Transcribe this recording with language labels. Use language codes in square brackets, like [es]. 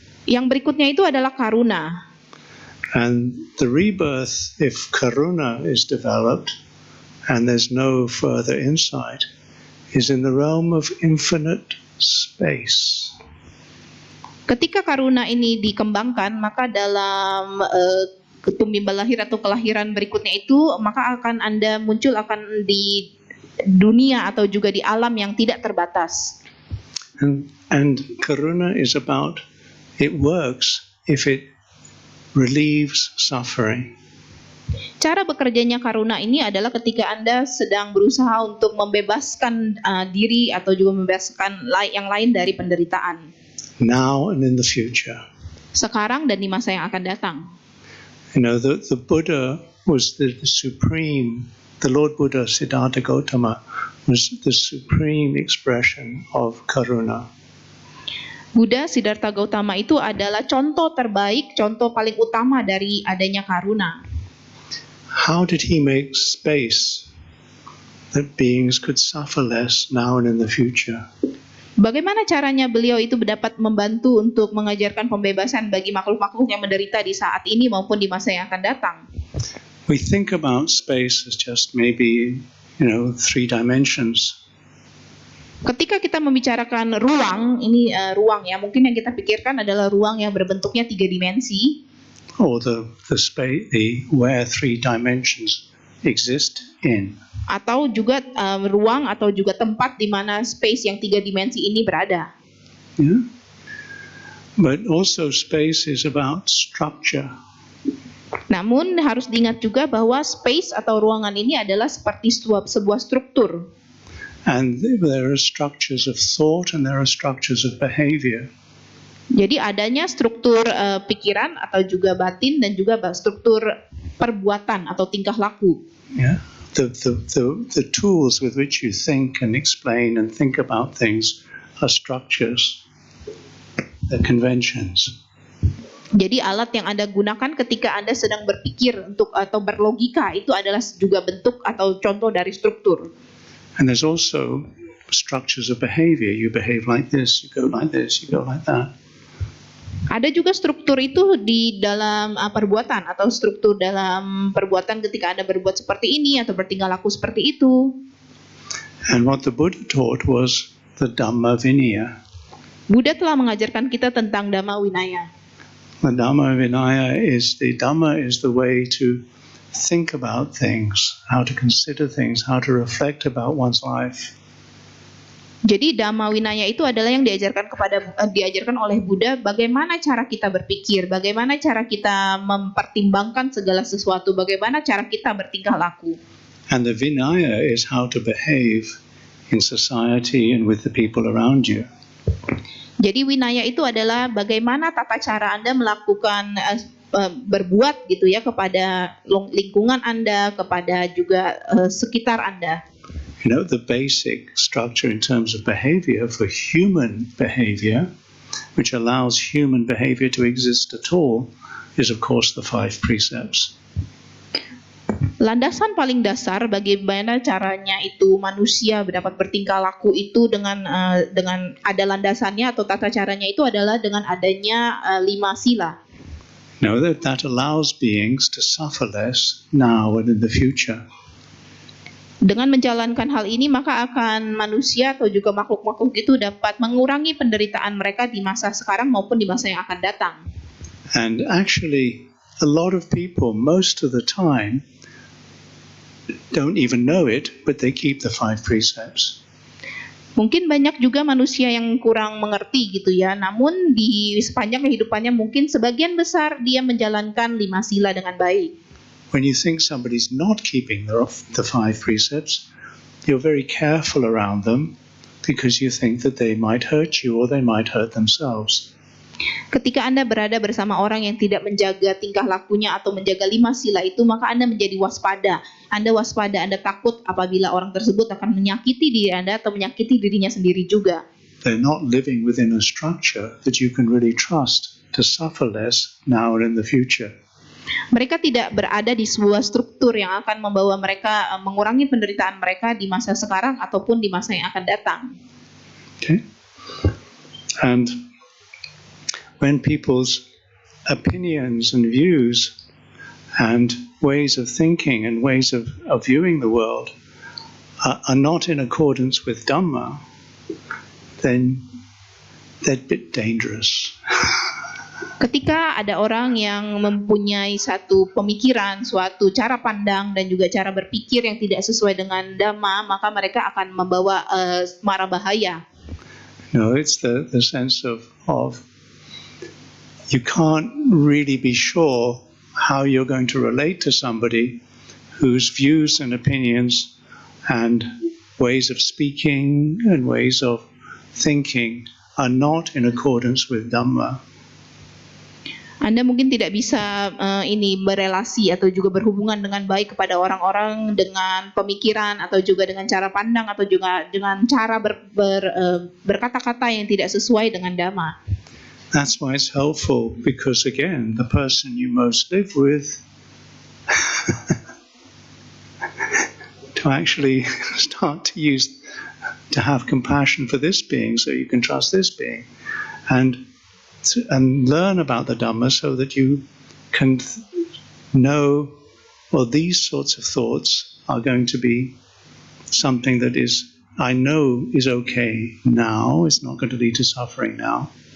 [id] Yang berikutnya itu adalah karuna. [en] And the rebirth, if karuna is developed and there's no further insight, is in the realm of infinite space. [id] Ketika karuna ini dikembangkan, maka dalam tumbuh lahir atau kelahiran berikutnya itu, maka akan Anda muncul akan di dunia atau juga di alam yang tidak terbatas. [en] And karuna is about, it works if it relieves suffering. [id] Cara bekerjanya karuna ini adalah ketika Anda sedang berusaha untuk membebaskan diri atau juga membebaskan yang lain dari penderitaan. [en] Now and in the future. [id] Sekarang dan di masa yang akan datang. [en] You know, the Buddha was the supreme, the Lord Buddha Siddhartha Gautama was the supreme expression of karuna. [id] Buddha Siddhartha Gautama itu adalah contoh terbaik, contoh paling utama dari adanya karuna. [en] How did he make space that beings could suffer less now and in the future? [id] Bagaimana caranya beliau itu dapat membantu untuk mengajarkan pembebasan bagi makhluk-makhluk yang menderita di saat ini maupun di masa yang akan datang? [en] We think about space as just maybe, 3 dimensions. [id] Ketika kita membicarakan ruang, ini ruang ya, mungkin yang kita pikirkan adalah ruang yang berbentuknya 3 dimensi. [en] Or the space, where 3 dimensions exist in. [id] Atau juga ruang atau juga tempat di mana space yang 3 dimensi ini berada. [en] Yeah. But also space is about structure. [id] Namun harus diingat juga bahwa space atau ruangan ini adalah seperti sebuah struktur. [en] And there are structures of thought and there are structures of behavior. [id] Jadi adanya struktur pikiran atau juga batin dan juga struktur perbuatan atau tingkah laku. [en] Yeah. The tools with which you think and explain and think about things are structures. They're conventions. [id] Jadi alat yang Anda gunakan ketika Anda sedang berpikir atau berlogika itu adalah juga bentuk atau contoh dari struktur. [en] And there's also structures of behavior. You behave like this, you go like this, you go like that. [id] Ada juga struktur itu di dalam perbuatan atau struktur dalam perbuatan ketika Anda berbuat seperti ini atau bertingkah laku seperti itu. [en] And what the Buddha taught was the Dhamma Vinaya. [id] Buddha telah mengajarkan kita tentang Dhamma Vinaya. [en] The Dhamma Vinaya is the way to think about things, how to consider things, how to reflect about one's life. [id] Jadi Dhamma Vinaya itu adalah yang diajarkan oleh Buddha bagaimana cara kita berpikir, bagaimana cara kita mempertimbangkan segala sesuatu, bagaimana cara kita bertingkah laku. [en] And the Vinaya is how to behave in society and with the people around you. [id] Jadi Vinaya itu adalah bagaimana tata cara Anda melakukan berbuat gitu ya kepada lingkungan Anda, kepada juga sekitar Anda. [en] You know, the basic structure in terms of behavior for human behavior, which allows human behavior to exist at all, is of course the 5 precepts. [id] Landasan paling dasar bagaimana caranya itu manusia dapat bertingkah laku itu dengan ada landasannya atau tata caranya itu adalah dengan adanya 5 sila. [en] Now that allows beings to suffer less now and in the future. [id] Dengan menjalankan hal ini, maka akan manusia atau juga makhluk-makhluk itu dapat mengurangi penderitaan mereka di masa sekarang maupun di masa yang akan datang. [en] And actually, a lot of people, most of the time, don't even know it, but they keep the 5 precepts. [id] Mungkin banyak juga manusia yang kurang mengerti gitu ya, namun di sepanjang kehidupannya mungkin sebagian besar dia menjalankan 5 sila dengan baik. [en] When you think somebody's not keeping the 5 precepts, you're very careful around them because you think that they might hurt you or they might hurt themselves. [id] Ketika Anda berada bersama orang yang tidak menjaga tingkah lakunya atau menjaga 5 sila itu, maka Anda menjadi waspada. Anda waspada, Anda takut apabila orang tersebut akan menyakiti diri Anda atau menyakiti dirinya sendiri juga. [en] They're not living within a structure that you can really trust to suffer less now and in the future. [id] Mereka tidak berada di sebuah struktur yang akan membawa mereka mengurangi penderitaan mereka di masa sekarang ataupun di masa yang akan datang. [en] Okay? And when people's opinions and views and ways of thinking and ways of viewing the world are not in accordance with Dhamma, then they're a bit dangerous. [id] Ketika ada orang yang mempunyai satu pemikiran, suatu cara pandang dan juga cara berpikir yang tidak sesuai dengan Dhamma, maka mereka akan membawa mara bahaya. [en] No, it's the sense of you can't really be sure how you're going to relate to somebody whose views and opinions and ways of speaking and ways of thinking are not in accordance with Dhamma. [id] Anda mungkin tidak bisa berelasi atau juga berhubungan dengan baik kepada orang-orang dengan pemikiran atau juga dengan cara pandang atau juga dengan cara berkata-kata yang tidak sesuai dengan Dhamma. [en] That's why it's helpful, because again, the person you most live with to actually start to have compassion for this being so you can trust this being and learn about the Dhamma so that you can know, well, these sorts of thoughts are going to be something that I know is okay now, it's not going to lead to suffering now.